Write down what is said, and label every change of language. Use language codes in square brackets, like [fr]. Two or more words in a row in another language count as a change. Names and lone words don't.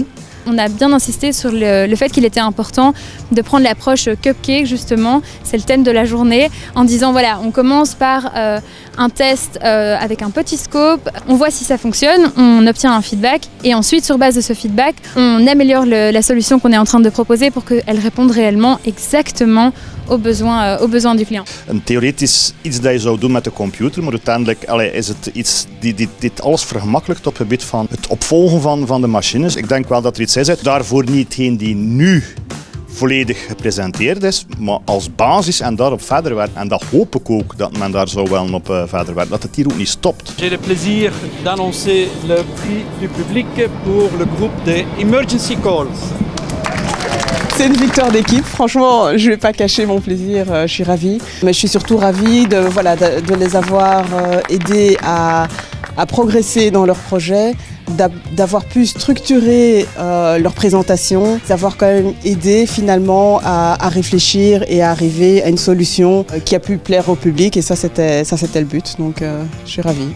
[fr] On a bien insisté sur le fait qu'il était important de prendre l'approche cupcake justement, c'est le thème de la journée, en disant voilà, on commence par un test avec un petit scope, on voit si ça fonctionne, on obtient un feedback et ensuite sur base de ce feedback, on améliore la solution qu'on est en train de proposer pour qu'elle réponde réellement exactement aux besoins du client. [nl] Een theoretisch iets dat je zou doen met de computer, maar uiteindelijk is het iets dit alles vergemakkelijkt op het gebied van het opvolgen van de machines. Ik denk wel dat er iets is uit. Daarvoor niet hetgeen die nu volledig gepresenteerd is, maar als basis en daarop verder werken. En dat hoop ik ook dat men daar zou wel op verder werken, dat het hier ook niet stopt. [fr] J'ai le plaisir d'annoncer le prix du public pour le groupe des Emergency Calls. C'est une victoire d'équipe, franchement je ne vais pas cacher mon plaisir, je suis ravie. Mais je suis surtout ravie de les avoir aidés à progresser dans leur projet, d'avoir pu structurer leur présentation, d'avoir quand même aidé finalement à réfléchir et à arriver à une solution qui a pu plaire au public et ça c'était le but, donc je suis ravie.